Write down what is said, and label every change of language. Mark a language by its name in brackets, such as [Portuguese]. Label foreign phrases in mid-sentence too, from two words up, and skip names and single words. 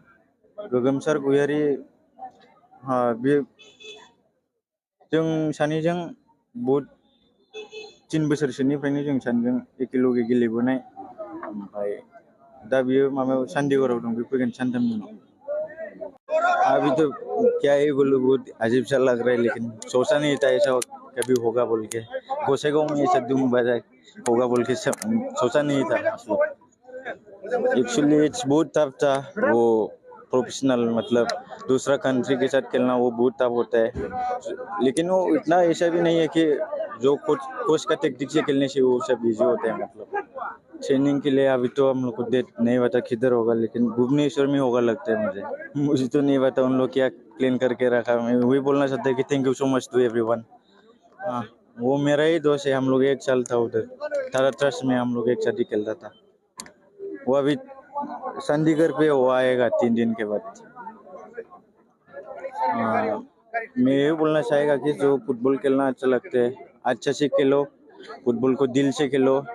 [Bodo] गोगोमसार गयारि बे जों सानैजों बहुद 3 बोसोरसोनिफ्रायनो जों सानैजों एखेलगे गेलेबोनाय। ओमफ्राय दा बियो माबायाव चंडीगढ़आव दं, बे फैगोन सानथामनि उनाव। [Hindi] अभी तो क्या ही बोलूं, बहुत अजीब सा लग रहा है, लेकिन सोचा नहीं था ऐसा कभी होगा बोल के। गोसाइगांव में ऐसा धूम बजा होगा बोल के सोचा नहीं था। [English] actually it's [Hindi] बहुत टफ था। वो प्रोफेशनल मतलब दूसरा कंट्री के साथ खेलना वो बहुत टफ होता है, लेकिन वो इतना ऐसा भी नहीं है कि जो कोच का टेक्निक से खेलने से वो सब इजी होता है। मतलब ट्रेनिंग के लिए अभी तो हम लोग को डेट नहीं पता किधर होगा, लेकिन भुवनेश्वर में होगा लगता है मुझे तो नहीं पता उन लोग क्या प्लान करके रखा। मैं वही बोलना चाहता हूँ कि [English] thank you so much to everyone. [Hindi] वो मेरा ही दोस्त है, हम लोग 1 साल था उधर थारा ट्रस्ट में, हम लोग एक साथ ही खेलता था। वो अभी चंडीगढ़ पे वो आएगा 3 दिन के बाद। मैं ये बोलना चाहेगा कि जो फुटबॉल खेलना अच्छा लगता है, अच्छा से खेलो, फुटबॉल को दिल से खेलो।